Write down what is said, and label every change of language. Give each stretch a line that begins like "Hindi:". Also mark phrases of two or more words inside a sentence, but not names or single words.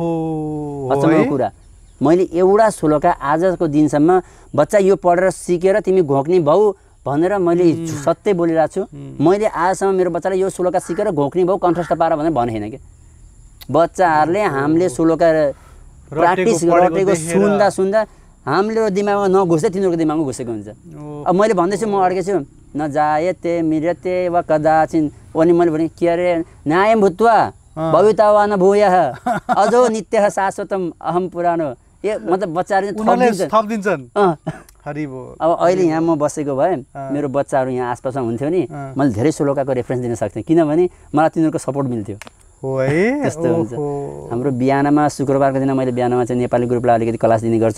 Nepali: अचम्मको कुरा मैले एउटा श्लोका आजको दिनसम्म बच्चा यो पढेर सिकेर तिमी घोक्ने भौ भनेर मैले सत्य बोलिरहेको छु। मैले आजसम्म मेरो बच्चालाई यो श्लोका सिकेर घोक्ने भौ कण्ठस्थ पार भनेर भने हैन के। बच्चाहरूले हामीले श्लोका प्र्याक्टिस गरेको सुन्दा हाम्रो दिमागमा नघुस्दै तिनीहरूको दिमागमा घुसेको हुन्छ। अब मैले भन्दैछु म अड्केछु
Sanskrit: न जायते मृत्यते वा कदाचिन
Nepali: अनि मैले भने के अरे
Sanskrit: न्यायं भूत्वा भविता वा न भूयः अजो नित्यः शाश्वतम
Nepali: अहम पुरानो ए मतलब बच्चाहरूले थपिदिन्छन्। हरि बोल। अब अहिले यहाँ म बसेको भए मेरो बच्चाहरू यहाँ आसपासमा हुन्थ्यो नि मैले धेरै श्लोकाको रेफरेन्स दिन सक्थेँ किनभने मलाई तिनीहरूको सपोर्ट मिल्थ्यो। हो है त्यस्तो हुन्छ। हाम्रो बिहानमा शुक्रबारको दिन मैले बिहानमा चाहिँ नेपाली ग्रुपलाई अलिकति क्लास दिने गर्छु।